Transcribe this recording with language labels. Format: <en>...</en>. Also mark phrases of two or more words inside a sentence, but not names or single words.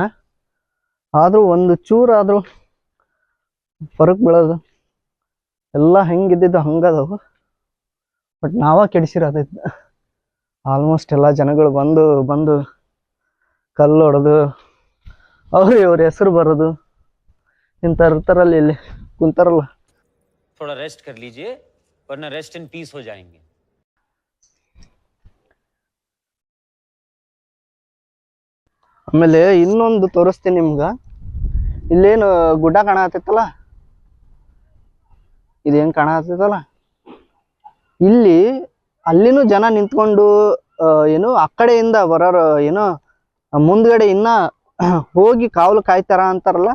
<kn>ಆದ್ರೂ ಒಂದು ಚೂರಾದ್ರೂ ಫರಕ್ ಬೀಳೋದು, ಎಲ್ಲ ಹೆಂಗಿದ್ದಿದ್ದು ಹಂಗದವು. ಬಟ್ ನಾವ ಕೆಡಿಸಿರೋದೈತೆ. ಆಲ್ಮೋಸ್ಟ್ ಎಲ್ಲ ಜನಗಳು ಬಂದು ಕಲ್ಲು ಹೊಡೆದು ಇವ್ರ ಹೆಸರು ಬರೋದು ಇಂಥರ್ತಾರಲ್ಲಿ ಇಲ್ಲಿ ಕುಂತಾರಲ್ಲ.</kn> <hi>थोड़ा रेस्ट कर लीजिए वरना</hi> <en>rest in peace</en> <hi>हो जाएंगे.</hi> <kn>ಆಮೇಲೆ ಇನ್ನೊಂದು ತೋರಿಸ್ತೀನಿ ನಿಮ್ಗ. ಇಲ್ಲೇನು ಗುಡ್ಡ ಕಾಣತೈತಲ್ಲ, ಇದೇನ್ ಕಾಣತೈತಲ್ಲ, ಇಲ್ಲಿ ಅಲ್ಲಿನೂ ಜನ ನಿಂತ್ಕೊಂಡು ಏನು ಆ ಕಡೆಯಿಂದ ಬರೋರು ಏನೋ ಮುಂದ್ಗಡೆ ಇನ್ನ ಹೋಗಿ ಕಾವಲು ಕಾಯ್ತಾರ ಅಂತಾರಲ್ಲ.</kn>